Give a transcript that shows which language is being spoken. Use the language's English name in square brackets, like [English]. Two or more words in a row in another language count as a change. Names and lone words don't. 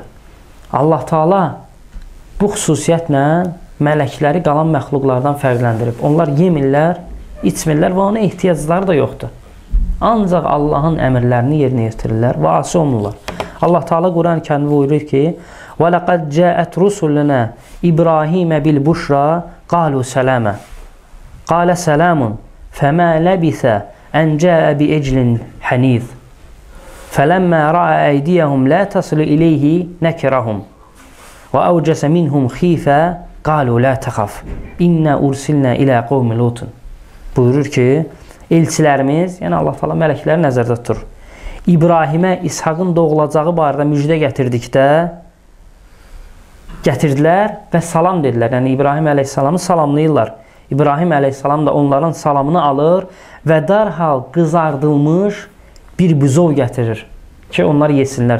[Azerbaijani] Allah Taala bu xüsusiyyətlə mələkləri qalan məxluqlardan fərqləndirib. Onlar yemirlər, içmirlər və ona ehtiyacları da yoxdur. Ancaq Allahın əmrlərini yerinə yetirirlər və asi olurlar. Allah Taala Quran-ı Kərimdə buyurur ki: [Arabic] "ولقد جاءت رسلنا إبراهيم بالبشرى قالوا سلاما. قال سلام فما لبث أن جاء بعجل حنيذ. فلما رأى أيديهم لا تصل إليه نكرهم وأوجس منهم خيفة قالوا لا تخف إنا أرسلنا إلى قوم لوط." [Azerbaijani] Buyurur ki, elçilərimiz, yəni Allah Taala mələkləri nəzərdə tutur. İbrahimə İshaqın doğulacağı barədə müjdə gətirdilər və salam dedilər. Yəni İbrahim əleyhissalamı salamlayırlar. İbrahim əleyhissalam da onların salamını alır və dərhal qızardılmış bir buzov gətirir ki, onlar yesinlər.